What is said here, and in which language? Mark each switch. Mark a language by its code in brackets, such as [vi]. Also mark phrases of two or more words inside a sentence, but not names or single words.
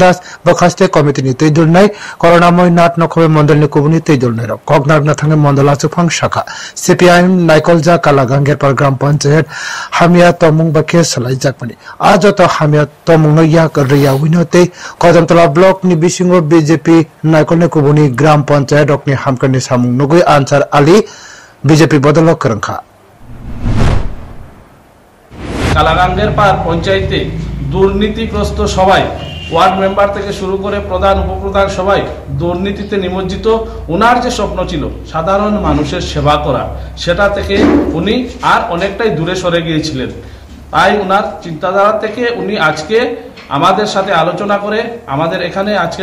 [trp] Das Bokhaste committee ni tei dolnai Koronamoy Nath nokhobe mondol ni kubuni tei dolnero koknar na thange mondol achufang shakha CPIM Naikolja Kalaganger Pargram Panchayat hamia tomung bakhe salaijakmani to hamia tomung no yak riya winote Kodamtola block ni bisingo BJP Naikolne kubuni gram panchayat okni hamkani samung nugui ansar ali BJP bodolo kerengkha [bn] কালাগাঙ্গের পার পঞ্চায়েতে দুর্নীতিগ্রস্ত সবাই [en] ward member [bn] থেকে শুরু করে প্রধান উপপ্রধান সবাই দুর্নীতিতে নিমজ্জিত ওনার যে স্বপ্ন ছিল সাধারণ মানুষের সেবা করা সেটা থেকে উনি আর অনেকটাই দূরে সরে গিয়েছিলেন তাই ওনার চিন্তাধারা থেকে উনি আজকে আমাদের সাথে আলোচনা করে আমাদের এখানে আজকে